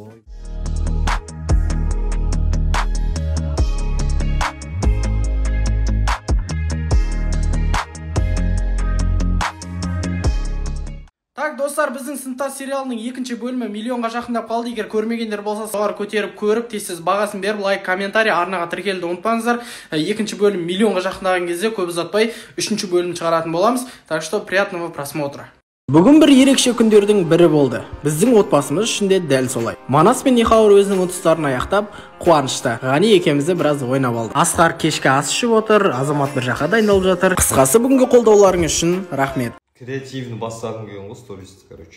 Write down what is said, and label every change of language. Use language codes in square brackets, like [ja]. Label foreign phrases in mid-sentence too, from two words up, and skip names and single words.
[kk] Так, достар, біздің Сыныптас сериалының 2-ші бөлімі миллионға жақындап қалды. Егер көрмегендер болса, солар көтеріп көріп, тезсіз бағасын беріп, лайк, комментарий, арнаға тіркелді ұмытпаңыздар. 2-ші бөлім миллионға жақындаған кезде көп ұзатпай 3-ші бөлім шығаратын боламыз. [ru] Так что приятного просмотра. [kk] Бүгін бір ерекше күндердің бірі болды. Біздің отбасымыз үшін де дәл солай. Манас пен Нихаур өзінің ұтыстарын аяқтап, қуанышта. Ғани екеумізді біраз ойнап алды. Асқар кешкі ас ішіп отыр, Азамат бір жаққа дайындалып жатыр. Қысқасы бүгінгі қолдауларың үшін рахмет. Креативный бастағым келген ғой, стористі, короче.